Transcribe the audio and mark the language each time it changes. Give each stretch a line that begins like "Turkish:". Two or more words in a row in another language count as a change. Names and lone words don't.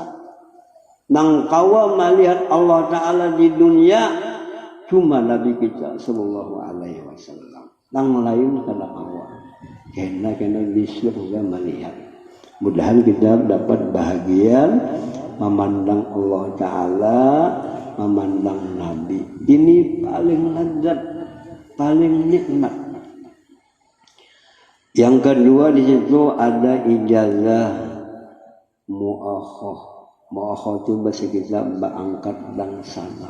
Banjar: Nang kawa melihat Allah Ta'ala di dunia cuma Nabi kita
Arabic: صلى الله عليه وسلم.
Banjar: Nang lain kada kawa. Kena di surga melihat.
Indonesian: Mudahan kita dapat bahagian memandang Allah Ta'ala, memandang Nabi. Ini paling lezat, paling nikmat. Yang kedua di situ ada ijazah mu'akhah. Mu'akhah itu bahasa kita berangkat dan sanak.